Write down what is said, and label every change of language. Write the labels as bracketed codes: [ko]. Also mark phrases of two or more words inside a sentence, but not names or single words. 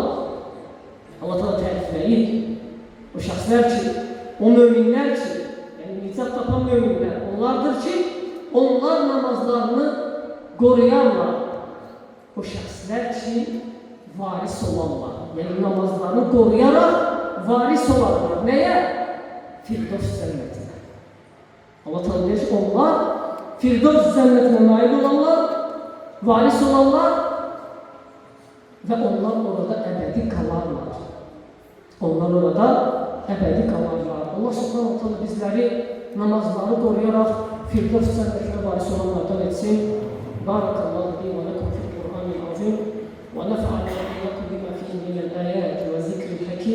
[az] Allah Teala tərifləyir. O şəxslər ki, o möminlər ki, yəni nicat tapan möminlər, onlardır ki, [tr] onlar namazlarını koruyarlar. [az] O şəxslər ki, varis olanlar, yəni [tr] namazlarını koruyarak varis olanlar. [az] Nəyə? Firdevs cənnətinə. Allah Teala deyir ki, onlar Firdevs cənnətinə nail olanlar, varis olanlar [tr] ve onlar orada ebedi kalarlar. Onlar orada ebedi kalarlar. [ar] الله سبحانه وتعالى [tr] bizleri namazları koruyarak Firdevs cennetine varis olanlardan etsin. [ar] بارك الله بي ولكم في القرآن العظيم ونفعني وإياكم بما فيه من الآيات والذكر الحكيم.